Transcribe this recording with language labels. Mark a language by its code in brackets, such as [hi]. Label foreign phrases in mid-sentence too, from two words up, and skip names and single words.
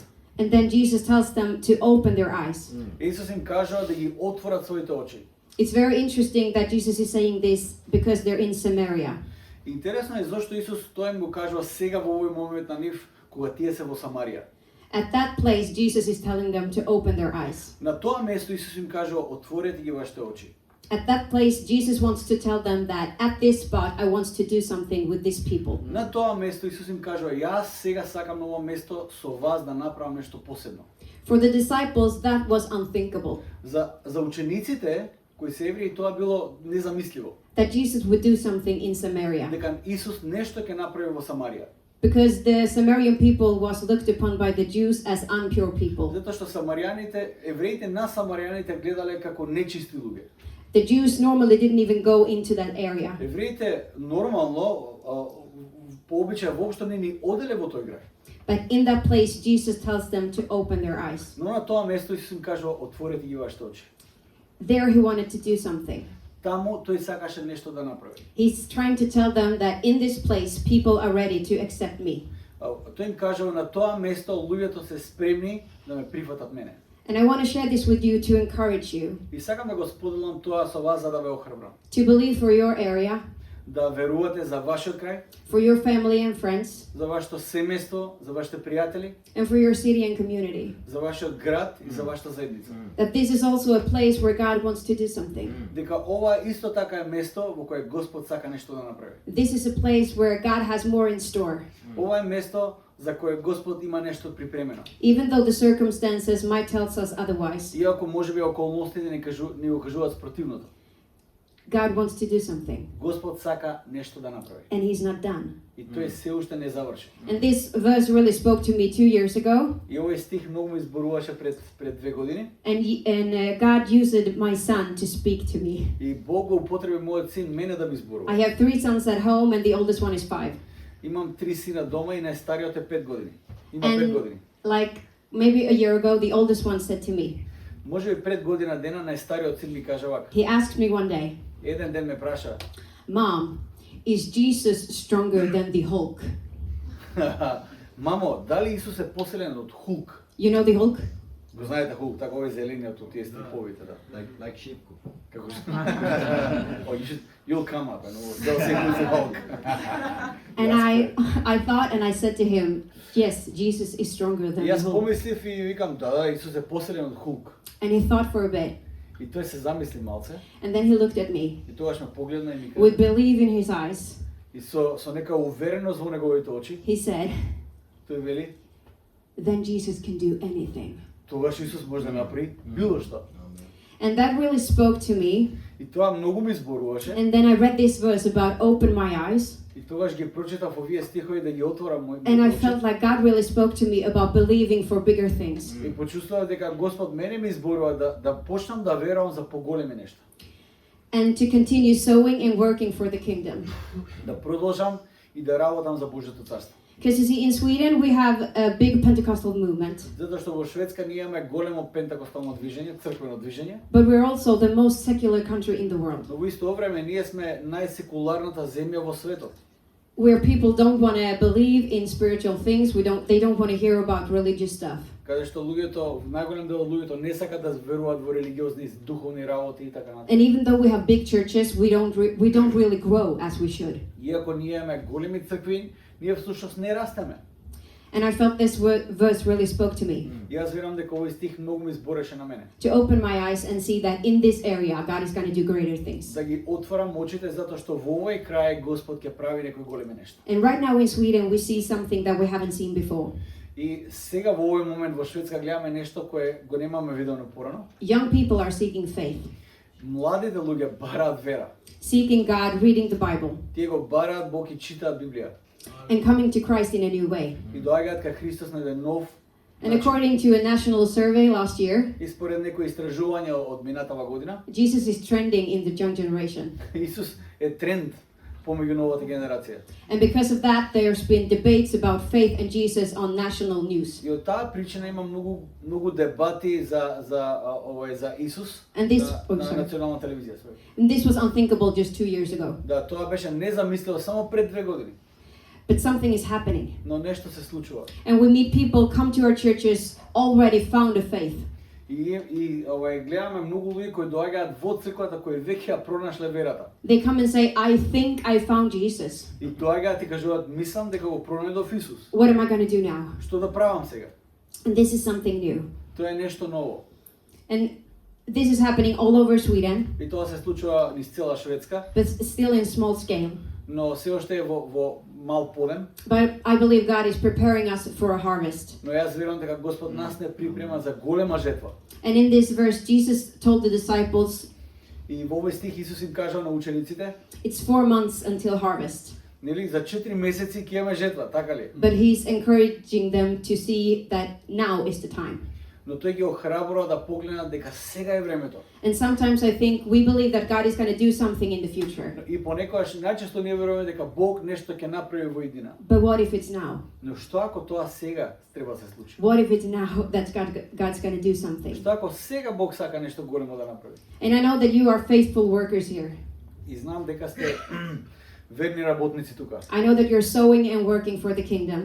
[en] And then Jesus tells them to open their eyes. [mk] Исус им кажа да ги отворат своите очи. [en] It's very interesting that Jesus is saying this because they're in Samaria. [mk] Интересно е зошто Исус тоа им го кажува сега во овој момент на нив кога тие се во Самарија. [en] At that place, Jesus is telling them to open their eyes. [mk] На тоа место Исус им кажува отворете ги вашите очи. [en] At that place, Jesus wants to tell them that at this spot, I want to do something with these people. [mk] На тоа место Исус им кажува јас сега сакам на ова место со вас да направам нешто посебно. [en] For the disciples, that was unthinkable. [mk] За учениците кои се евреи тоа било незамисливо. [en] That Jesus would do something in Samaria. [mk] Дека Исус нешто ќе направи во Самарија. [en] Because the Samaritan people was looked upon by the Jews as impure people. [mk] Затоа што евреите на самаријаните гледале како нечисти луѓе. [en] The Jews normally didn't even go into that area. [mk] Евреите нормално по обичај воопшто не ни оделе во тој грај. [en] But in that place, Jesus tells them to open their eyes. [mk] Но на тоа место Исус им кажува отворете ги вашите очи. [en] There he wanted to do something. [mk] Таму тој сакаше нешто да направи. [en] He's trying to tell them that in this place, people are ready to accept me. [mk] Тој им кажува на тоа место луѓето се спремни да ме прифатат мене. [en] And I want to share this with you to encourage you. [mk] И сакам да го споделам тоа со вас за да ве охрабрам. [en] To believe for your area. [mk] да верувате за вашиот крај, [en] for your family and friends, [mk] за вашето семејство, за вашите пријатели, [en] and for your city and community. [mk] за вашиот град и за вашата заедница. [en] That this is also a place where God wants to do something. [mk] Дека ова исто така е место во кое Господ сака нешто да направи. [en] This is a place where God has more in store. [mk] Ова е место за кое Господ има нешто припремено. [en] Even though the circumstances might tell us otherwise, [mk] Иако можеби околностите ни го кажуваат спротивното. [en] God wants to do something, [mk] Господ сака нешто да направи. [en] and He's not done. [mk] И тој се уште не заврши. [en] And this verse really spoke to me 2 years ago, [mk] И овој стих многу ми зборуваше пред 2 години. [en] and God used my son to speak to me. [mk] И Бог го употреби мојот син мене да ми зборува. [en] I have 3 sons at home, and the oldest one is 5. [mk] Имам 3 сина дома и најстариот е 5 години. Има 5 [en] And [mk] години. [en] like maybe a year ago, the oldest one said to me, [mk] Можеби пред година дена најстариот син ми кажа вака. [en] he asked me one day, [mk] Еден ден ме праша: [en] Mom, is Jesus stronger than the Hulk? [mk] Мамо, дали Исус е посилен од Hulk? [en] You know the Hulk? [mk] Го знаете Hulk, така овој зелениот од тие стриповите, да. [en] Like Шипко. Како Oh, you'll come up and they'll say who's the Hulk. And I thought and I said to him, yes, Jesus is stronger than the [mk] Јас [en] Hulk. [mk] помислив и викам, да, Исус е посилен од Hulk. [en] And he thought for a bit, [mk] И тој се замисли малце, [en] and then he looked at me [mk] и тогаш ме погледна и ми [en] with [mk] кажа, [en] belief in his eyes. [mk] и со нека увереност во неговите очи, [en] He said, [mk] тој вели, [en] then Jesus can do anything. [mk] тогаш Исус може да направи било што. [en] And that really spoke to me. [mk] И тоа многу ми зборуваше, [en] And then I read this verse about open my eyes. [mk] и тогаш ги прочитав овие стихови да ги отворам [en] And I [mk] моите [en] felt [mk] очи. [en] like God really spoke to me about believing for bigger things. [mk] И почувствував дека Господ мене ми зборува да почнам да верувам за поголеми нешта. [en] And to continue sowing and working for the kingdom. [mk] Да продолжам и да работам за Божјото царство. [en] Because you see, in Sweden we have a big Pentecostal movement, [mk] Затоа што во Шведска ние имаме големо пентекостално движење, црквено движење, [en] but we're also the most secular country in the world, [mk] но во исто време ние сме најсекуларната земја во светот. [en] where people don't want to believe in spiritual things. They don't want to hear about religious stuff. [mk] Каде што луѓето, најголем дел од луѓето не сакаат да веруваат во религиозни, духовни работи и така натаму. [en] And even though we have big churches, we don't really grow as we should. [mk] Иако ние имаме големи цркви, ние всушност не растеме. [en] And I felt this verse really spoke to me, [mk] Јас верам дека овој стих многу ми збореше на мене. [en] to open my eyes and see that in this area God is going to do greater things. [mk] Да ги отворам очите затоа што во овој крај Господ ќе прави некои големи нешта. [en] And right now in Sweden we see something that we haven't seen before. [mk] И сега во овој момент во Шведска гледаме нешто кое го немаме видено порано. [en] Young people are seeking faith, [mk] Младите луѓе бараат вера. [en] seeking God, reading the Bible, [mk] Тие го бараат Бог и читаат Библија. [en] and coming to Christ in a new way. [mk] И доаѓаат кај Христос на еден нов [en] And according to a national survey last year, [mk] И според некои истражувања од минатава година, [en] Jesus is trending in the young generation. [mk] Исус е тренд помеѓу новата генерација. [en] And because of that, there's been debates about faith and Jesus on national news. [mk] И од таа причина има многу дебати за Исус [en] And this- [mk] на [en] sorry. [mk] национална телевизија. [en] Sorry. And this was unthinkable just 2 years ago. [mk] Да, тоа беше незамисливо само пред 2 години, [en] But something is happening. [mk] но нешто се случува. [en] And we meet people come to our churches already found a faith. [mk] И гледаме многу луѓе кои доаѓаат во црквата кои веќе ја пронашле верата. [en] They come and say, I think I found Jesus. [mk] И доаѓаат и кажуваат, мислам дека го пронајдов Исус. [en] What am I going to do now? [mk] Што да правам сега? [en] And this is something new. [mk] Тоа е нешто ново. [en] And this is happening all over Sweden, [mk] И тоа се случува низ цела Шведска, [en] but still in small scale. [mk] но се уште е во мал подем. [en] But I believe God is preparing us for a harvest. [mk] Но јас верувам дека Господ нас не припрема за голема жетва. [en] And in this verse, Jesus told the disciples, [mk] И во овој стих Исус им кажа на учениците, [en] it's 4 months until harvest. [mk] нели за 4 месеци ќе имаме жетва, така ли? [en] But he's encouraging them to see that now is the time. [mk] Но тој ги охрабрува да погледнат дека сега е времето. [en] And sometimes I think we believe that God is going to do something in the future. [mk] И понекогаш најчесто ние веруваме дека Бог нешто ќе направи во иднина. [en] But what if it's now? [mk] Но што ако тоа сега треба да се случи? [en] What if it's now that God's going to do something? [mk] Што ако сега Бог сака нешто големо да направи? [en] And I know that you are faithful workers here. [mk] И знам дека сте верни работници тука. [en] I know that you're sowing and working for the kingdom.